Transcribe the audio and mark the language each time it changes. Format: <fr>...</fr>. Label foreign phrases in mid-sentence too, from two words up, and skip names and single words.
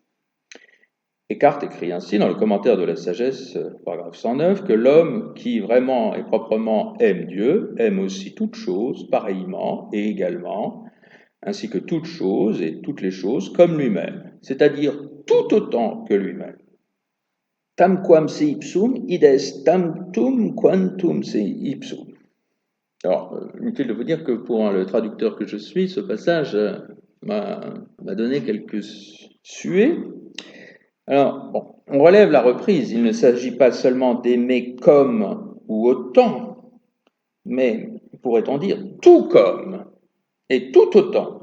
<fr>Eckhart écrit ainsi dans le commentaire de la sagesse, paragraphe 109, que l'homme qui vraiment et proprement aime Dieu aime aussi toutes choses pareillement et également, ainsi que toutes choses et toutes les choses comme lui-même, c'est-à-dire tout autant que lui-même.</fr> <la>Tamquam se ipsum, id est tamtum quantum se ipsum.</la> <fr>Alors, inutile de vous dire que pour le traducteur que je suis, ce passage m'a donné quelques suées. Alors, bon, on relève la reprise, il ne s'agit pas seulement d'aimer comme ou autant, mais pourrait-on dire tout comme et tout autant.</fr>